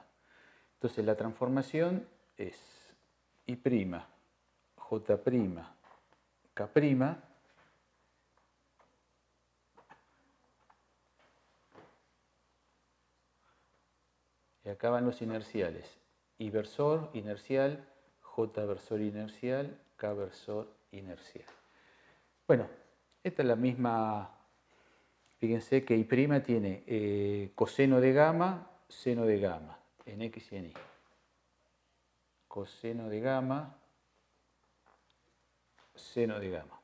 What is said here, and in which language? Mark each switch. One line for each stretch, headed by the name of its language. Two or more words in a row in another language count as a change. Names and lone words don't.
Spanish: Entonces la transformación es I', J', K', y acá van los inerciales. I versor inercial, J versor inercial, K versor inercial. Bueno, esta es la misma. Fíjense que I' tiene coseno de gamma, seno de gamma, en X y en Y. Coseno de gamma, seno de gamma.